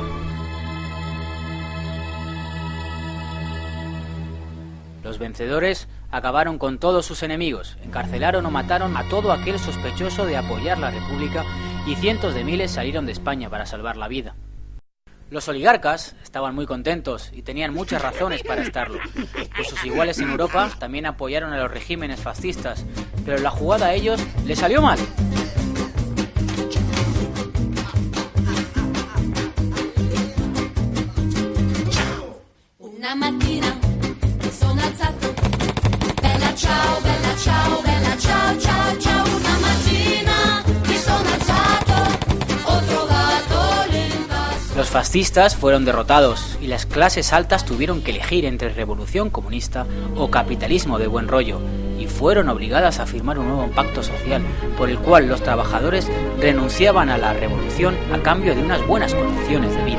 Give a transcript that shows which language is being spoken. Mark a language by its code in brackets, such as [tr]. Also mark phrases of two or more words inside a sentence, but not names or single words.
[es] Los vencedores acabaron con todos sus enemigos, encarcelaron o mataron a todo aquel sospechoso de apoyar la República y cientos de miles salieron de España para salvar la vida. Los oligarcas estaban muy contentos y tenían muchas razones para estarlo, pues sus iguales en Europa también apoyaron a los regímenes fascistas, pero la jugada a ellos les salió mal. [it] Una mattina mi sono alzato, bella ciao, bella ciao, bella ciao, ciao, ciao. Una mattina mi sono alzato, ho trovato l'invaso. [es] Los fascistas fueron derrotados y las clases altas tuvieron que elegir entre revolución comunista o capitalismo de buen rollo, y fueron obligadas a firmar un nuevo pacto social por el cual los trabajadores renunciaban a la revolución a cambio de unas buenas condiciones de vida.